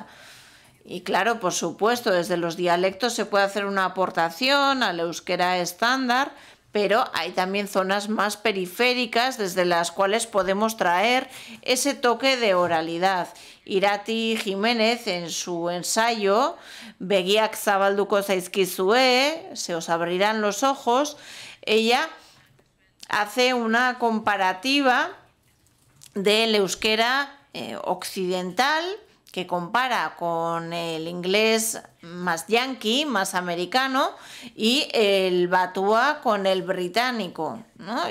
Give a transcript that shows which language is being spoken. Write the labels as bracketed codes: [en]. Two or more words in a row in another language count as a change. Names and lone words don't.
[es] Y claro, por supuesto, desde los dialectos se puede hacer una aportación al euskera estándar, pero hay también zonas más periféricas desde las cuales podemos traer ese toque de oralidad. Irati Jiménez, en su ensayo Begiak zabalduko zaizkizue, se os abrirán los ojos, ella hace una comparativa del euskera occidental que compara con el inglés más yankee, más americano, y el batua con el británico, ¿no?